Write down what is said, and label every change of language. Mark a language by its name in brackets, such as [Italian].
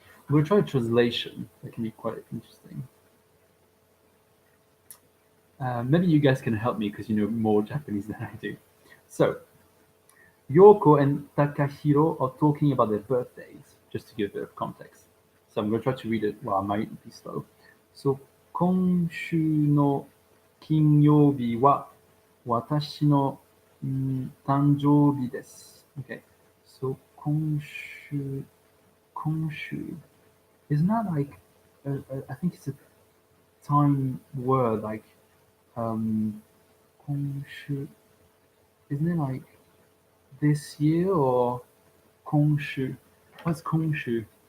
[English] We'll try translation. That can be quite interesting. Maybe you guys can help me because you know more Japanese than I do. So, Yoko and Takahiro are talking about their birthdays, just to give a bit of context. So I'm going to try to read it. Well, I might be slow. [Japanese] So, 今週の金曜日は私の誕生日です。 [English] Okay. So, 今週 isn't that like, I think it's a time word like, 今週, isn't it like this year or 今週? What's 今週?